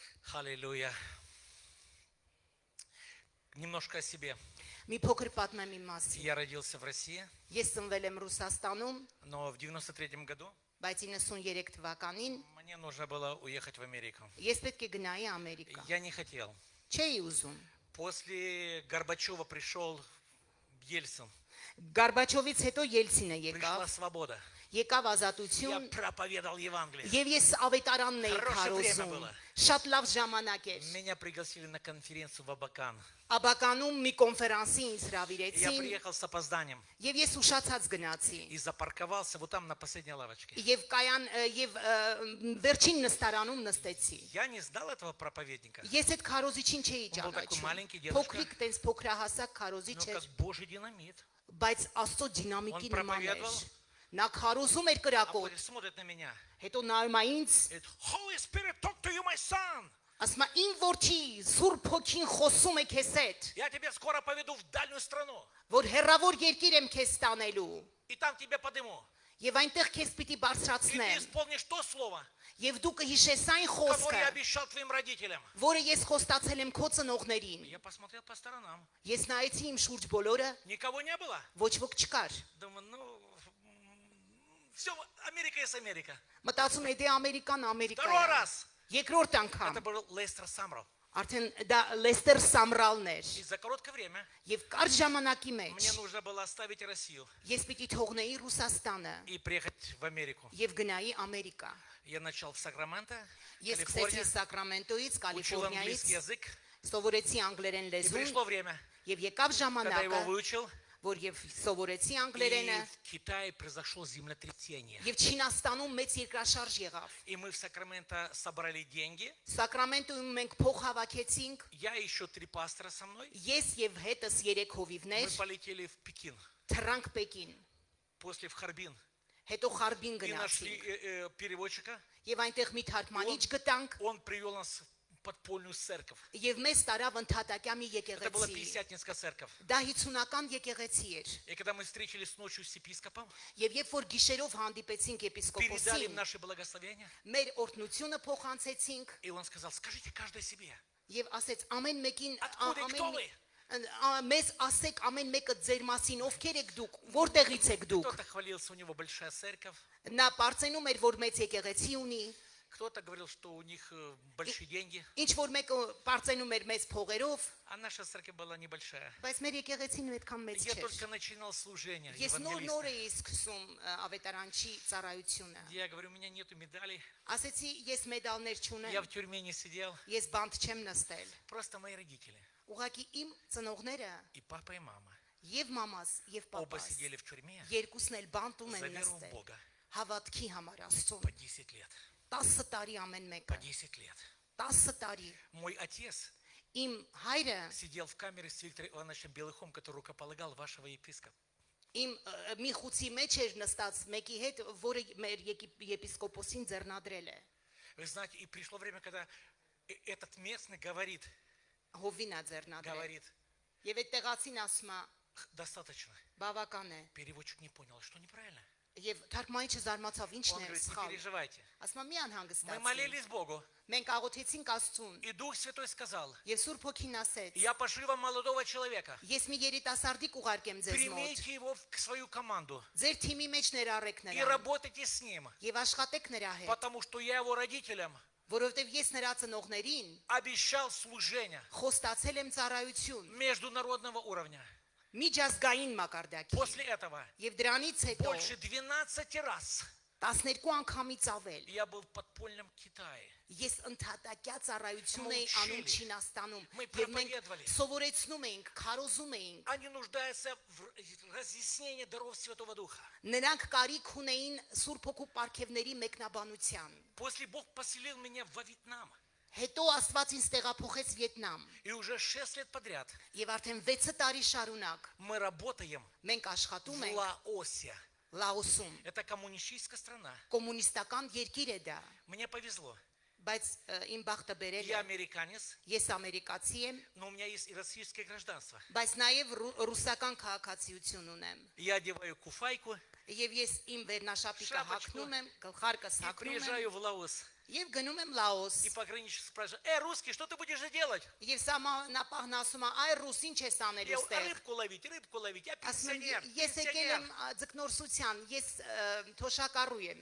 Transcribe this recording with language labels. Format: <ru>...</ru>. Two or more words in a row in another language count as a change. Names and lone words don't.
<ru>Аллилуйя. Немножко о себе.</ru> <hy>Մի փոքր պատմեմ իմ մասին։</hy> <ru>Я родился в России,</ru> <hy>Ես ծնվել եմ Ռուսաստանում,</hy> <ru>но в 93 году</ru> <hy>բայց 93 թվականին</hy> <ru>мне нужно было уехать в Америку.</ru> <hy>ես պետք է գնայի Ամերիկա։</hy> <ru>Я не хотел.</ru> <hy>Չէի уզում։</hy> <ru>После Горбачева пришел Ельцин.</ru> <hy>Գարբաչովից հետո Ելցինը</hy> <ru>Пришла</ru> <hy>եկավ,</hy> <ru>свобода.</ru> <hy>եկավ</hy> <ru>Я</ru> <hy>ազատություն,</hy> <ru>проповедовал Евангелие.</ru> <hy>եւ ես ավետարանն էի</hy> <ru>Хорошее время</ru> <hy>քարոզում։</hy> <ru>было.</ru> <hy>Շատ լավ ժամանակ էր։</hy> <ru>Меня пригласили на конференцию в Абакан.</ru> <hy>Աբականում մի կոնֆերանսի ինձ</hy> <ru>Я</ru> <hy>հրավիրեցին,</hy> <ru>приехал с опозданием</ru> <hy>եւ ես ուշացած գնացի։</hy> <ru>и запарковался вот там на последней лавочке.</ru> <hy>Եվ կայան եւ վերջին նստարանում նստեցի։</hy> <ru>Я не знал этого проповедника,</ru> <hy>Ես այդ քարոզիչին չէի</hy> <ru>Он был такой маленький</ru> <hy>ճանաչում։</hy> <ru>дедушка.</ru> <hy>Փոքրիկ տես փոքրահասակ քարոզիչ</hy> <ru>но</ru> <hy>էր,</hy> <ru>как Божий динамит.</ru> <hy>բայց Աստծո դինամիկի</hy> <ru>Он</ru> <hy>նման էր։</hy> <ru>проповедовал.</ru> <hy>Նա քարոզում էր</hy> <ru>А</ru> <hy>կրակոտ,</hy> <ru>потом смотрит на меня.</ru> <hy>հետո նայում է ինձ,</hy> <ru>Говорит,</ru> <en>Holy Spirit, talk to you, my son.</en> <hy>ասում է իմ որդի, Սուրբ Հոգին խոսում է քեզ հետ,</hy> <ru>Я тебя скоро поведу в дальнюю страну.</ru> <hy>որ հերավոր երկիր եմ քեզ տանելու,</hy> <ru>И там тебя подниму.</ru> <hy>եւ այնտեղ քեզ պիտի</hy> <ru>И ты</ru> <hy>բարձրացնեմ,</hy> <ru>исполнишь то слово,</ru> <hy>եւ դու կհիշես այն</hy> <ru>которое</ru> <hy>խոսքը,</hy> <ru>я обещал твоим родителям.</ru> <hy>որը ես խոստացել եմ քո ծնողներին։</hy> <ru>Я посмотрел по сторонам.</ru> <hy>Ես նայեցի իմ շուրջ բոլորը,</hy> <ru>Никого не было.</ru> <hy>ոչ ոք չկար։</hy> <ru>Думаю, все, Америка есть Америка.</ru> <hy>Մտածում էի դե Ամերիկան Ամերիկա</hy> <ru>Второй</ru> <hy>է։</hy> <ru>раз.</ru> <hy>Երկրորդ անգամ,</hy> <ru>Это был Лестер Самрал.</ru> <hy>արդեն դա Լեստեր Սամրալն էր,</hy> <ru>И за короткое время</ru> <hy>եւ կարճ ժամանակի մեջ</hy> <ru>мне нужно было оставить Россию</ru> <hy>ես պիտի թողնեի Ռուսաստանը</hy> <ru>и приехать в Америку.</ru> <hy>եւ գնայի Ամերիկա։</hy> <ru>Я начал в Сакраменто,</ru> <hy>Ես սկսեցի</hy> <ru>Калифорния,</ru> <hy>Սակրամենտոից,</hy> <ru>учил</ru> <hy>Կալիֆոռնիայից,</hy> <ru>английский язык.</ru> <hy>սովորեցի անգլերեն</hy> <ru>И</ru> <hy>լեզուն</hy> <ru>пришло время,</ru> <hy>եւ եկավ</hy> <ru>когда его</ru> <hy>ժամանակը,</hy> <ru>выучил,</ru> <hy>որ եւ սովորեցի</hy> <ru>и</ru> <hy>անգլերենը</hy> <ru>в Китае произошло землетрясение.</ru> <hy>եւ Չինաստանում մեծ երկրաշարժ եղավ։</hy> <ru>И мы в Сакраменто собрали деньги.</ru> <hy>Սակրամենտոյում մենք փող հավաքեցինք,</hy> <ru>Я и еще 3 пастора со мной.</ru> <hy>ես եւ հետս 3</hy> <ru>Мы</ru> <hy>հովիվներ</hy> <ru>полетели в Пекин,</ru> <hy>թռանք Պեկին,</hy> <ru>после в Харбин.</ru> <hy>հետո Խարբին</hy> <ru>И нашли</ru> <hy>գնացինք</hy> <ru>переводчика.</ru> <hy>եւ այնտեղ մի թարգմանիչ գտանք</hy> <ru>Он привел нас в подпольную церковь.</ru> <hy>եւ մեզ տարավ ընդհատակյա մի</hy> <ru>Это была</ru> <hy>եկեղեցի։</hy> <ru>Пятидесятнинская церковь.</ru> <hy>Դա 50-ական եկեղեցի էր։</hy> <ru>И когда мы встретились ночью с епископом,</ru> <hy>Եվ երբ որ гիշերով հանդիպեցինք</hy> <ru>передали им</ru> <hy>եպիսկոպոսին,</hy> <ru>наши благословения,</ru> <hy>մեր օրհնությունը փոխանցեցինք</hy> <ru>и он сказал, скажите каждой себе,</ru> <hy>եւ ասեց ամեն մեկին</hy> <ru>откуда и кто вы?</ru> <hy>մեզ ասեք ամեն մեկը ձեր մասին ովքեր եք դուք, որտեղից եք դուք։</hy> <ru>Кто-то хвалился, у него большая церковь,</ru> <hy>Նա բարձենում էր, որ մեծ եկեղեցի ունի,</hy> <ru>кто-то говорил, что у них большие деньги,</ru> <hy>ինչ որ մեկը բարձենում էր մեծ փողերով,</hy> <ru>а наша церковь была небольшая.</ru> <hy>բայց մեր եկեղեցին այդքան մեծ</hy> <ru>Я</ru> <hy>չէր։</hy> <ru>только начинал служение</ru> <hy>Ես նոր</hy> <ru>евангелиста.</ru> <hy>էի սկսում ավետարանչի ծառայությունը։</hy> <ru>Я говорю, у меня нету медалей,</ru> <hy>Ասեցի, ես մեդալներ չունեմ,</hy> <ru>я в тюрьме не сидел,</ru> <hy>ես բանտ չեմ նստել։</hy> <ru>просто мои родители,</ru> <hy>Ուղղակի իմ ծնողները</hy> <ru>и папа, и мама,</ru> <hy>եւ մամաս եւ</hy> <ru>оба</ru> <hy>պապաս</hy> <ru>сидели в тюрьме</ru> <hy>երկուսն էլ բանտում են</hy> <ru>за веру в</ru> <hy>նստել։</hy> <ru>Бога</ru> <hy>Հավատքի համար Աստծո</hy> <ru>по 10 лет.</ru> <hy>10 տարի ամեն</hy> <ru>По</ru> <hy>մեկը</hy> <ru>10 лет.</ru> <hy>10 տարի</hy> <ru>Мой отец</ru> <hy>իմ հայրը</hy> <ru>сидел в камере с Виктором Ивановичем Белыхом, который рукополагал вашего епископа.</ru> <hy>իմ մի խուցի մեջ էր նստած մեկի հետ, որը մեր եպիսկոպոսին ձեռնադրել է։</hy> <ru>Вы знаете, и пришло время, когда этот местный говорит,</ru> <hy>Հովինա ձեռնադրել։</hy> <ru>говорит,</ru> <hy>Եվ այդ տեղացին ասում է,</hy> <ru>достаточно.</ru> <hy>բավական է։</hy> <ru>Переводчик не понял, что неправильно.</ru> <hy>Եվ թարգմանիչը զարմացավ, ինչն</hy> <ru>Он</ru> <hy>է</hy> <ru>говорит, не</ru> <hy>սխալ։</hy> <ru>переживайте.</ru> <hy>Ասում է՝ մի</hy> <ru>Мы</ru> <hy>անհանգստացի։</hy> <ru>молились Богу,</ru> <hy>Մենք աղոթեցինք Աստծուն,</hy> <ru>и Дух Святой сказал,</ru> <hy>եւ Սուրբ Հոգին ասեց.</hy> <ru>я пошлю вам молодого человека.</ru> <hy>Ես մի երիտասարդի կուղարկեմ ձեզ մոտ։</hy> <ru>Примите его в свою команду</ru> <hy>Ձեր թիմի մեջ ներառեք</hy> <ru>и</ru> <hy>նրան</hy> <ru>работайте с ним,</ru> <hy>եւ աշխատեք նրա հետ,</hy> <ru>потому что я его родителям</ru> <hy>որովհետեւ ես նրա ծնողներին</hy> <ru>обещал служение</ru> <hy>խոստացել եմ ծառայություն</hy> <ru>международного уровня.</ru> <hy>միջազգային մակարդակի։</hy> <ru>После этого</ru> <hy>Եվ դրանից հետո</hy> <ru>больше 12 раз</ru> <hy>12 անգամից ավել</hy> <ru>я был в подпольном Китае.</ru> <hy>ես ընդհատակյա ծառայություն էի</hy> <ru>Мы</ru> <hy>անում</hy> <ru>учили.</ru> <hy>Չինաստանում</hy> <ru>Мы</ru> <hy>եւ մենք</hy> <ru>проповедовали.</ru> <hy>սովորեցնում էինք, քարոզում էինք։</hy> <ru>Они нуждаются в разъяснении даров Святого Духа.</ru> <hy>Նրանք կարիք ունեին Սուրբ Հոգու պարգևների մեկնաբանության։</hy> <ru>После Бог поселил меня во Вьетнам.</ru> <hy>Հետո Աստված ինձ տեղափոխեց Վիետնամ</hy> <ru>И уже 6 лет подряд</ru> <hy>եւ արդեն 6 տարի շարունակ</hy> <ru>мы работаем</ru> <hy>մենք աշխատում</hy> <ru>в</ru> <hy>ենք</hy> <ru>Лаосе.</ru> <hy>Լաոսում։</hy> <ru>Это коммунистическая страна.</ru> <hy>Կոմունիստական երկիր է դա,</hy> <ru>Мне повезло.</ru> <hy>բայց իմ բախտը բերել</hy> <ru>Я</ru> <hy>է։</hy> <ru>американец,</ru> <hy>Ես ամերիկացի եմ,</hy> <ru>но у меня есть и российское гражданство.</ru> <hy>բայց նաև ռուսական քաղաքացիություն ունեմ։</hy> <ru>Я одеваю куфайку</ru> <hy>Եվ ես իմ վերնաշապիկը</hy> <ru>Շապочку.</ru> <hy>հագնում եմ, գլխարկս</hy> <ru>и</ru> <hy>հագնում եմ</hy> <ru>приезжаю в Лаос.</ru> <hy>Եվ գնում եմ Լաոս։</hy> <ru>И пограничник спрашивает, русский, что ты будешь же делать?</ru> <hy>Եվ սահմանապահն ասում է, այ ռուս ինչ ես անելու</hy> <ru>Я</ru> <hy>ստեղ։</hy> <ru>рыбку ловить, я</ru> <hy>Ասում եմ,</hy> <ru>пенсионер,</ru> <hy>ես եկել եմ ձկնորսության, ես թոշակառու եմ։</hy>